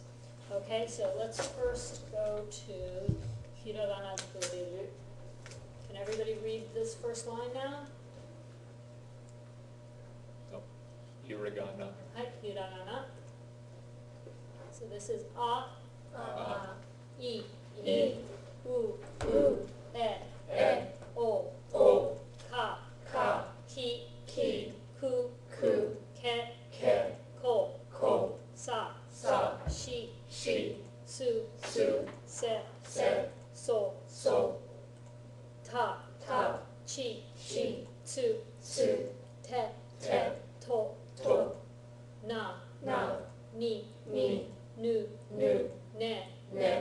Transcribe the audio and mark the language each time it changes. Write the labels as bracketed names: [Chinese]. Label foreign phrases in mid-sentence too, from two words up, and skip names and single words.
[English] Okay, so let's first go to hiragana kuriru. Can everybody read this first line now? Oh, hiragana. Hi, hiragana. So this is a, I, [Japanese] u, e, o, ka, ki, ku, ke, ko, sa, shi, su, se, so, ta, chi, tsu, te, to, na, ni, nu, ne,